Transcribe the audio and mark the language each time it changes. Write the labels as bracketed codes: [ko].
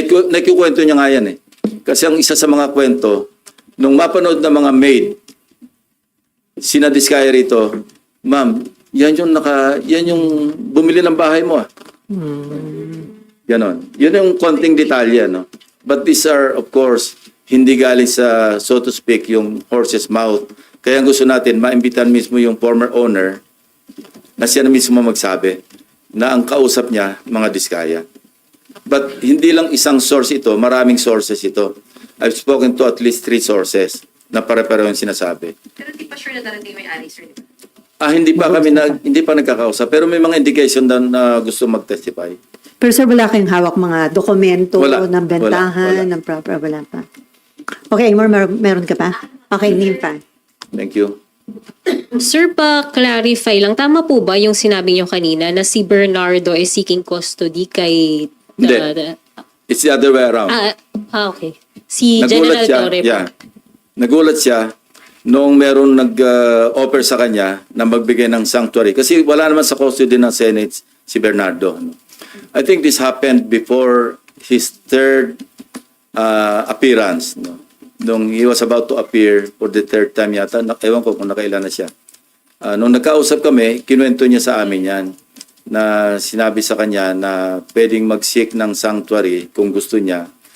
[tl] Nakikwento niya nga yan eh. Kasi ang isa sa mga kwento, nung mapanood ng mga maid, sina Discaya rito, ma'am, yan yung bumili ng bahay mo ah. Ganon. Yun yung konting detalye, no? [en] But these are, of course, [tl] hindi galing sa, [en] so to speak, [tl] yung [en] horse's mouth. [tl] Kaya gusto natin, maimbitan mismo yung former owner na siya na mismo magsabi na ang kausap niya, mga Diskaya. But hindi lang isang source ito, maraming sources ito. [en] I've spoken to at least 3 sources [tl] na pare-pareho yung sinasabi. Pero di pa sure na darating may ari, sir. Hindi pa nagkakausap, pero may mga indication na gusto mag-testify. Pero sir, wala kayong hawak mga dokumento Wala. ng bentahan, Wala. ng proper, wala pa. Okay, meron ka pa? Okay, Nympha. [en] Thank you. [tl] Sir, pa-clarify lang, tama po ba yung sinabi niyo kanina na si Bernardo [en] is seeking custody [tl] kay... Hindi. [en] It's the other way around. [tl] Okay. Si General Torre po. Nagulat siya noong meron nag-offer sa kanya na magbigay ng sanctuary. Kasi wala naman sa custody ng Senate si Bernardo. [en] I think this happened before his third appearance. No? [tl] Nung [en] he was about to appear for the third time [tl] yata, ewan ko kung nakailan na siya. Nung nagkausap kami, kinuwento niya sa amin yan na sinabi sa kanya na pwedeng mag-seek ng sanctuary kung gusto niya.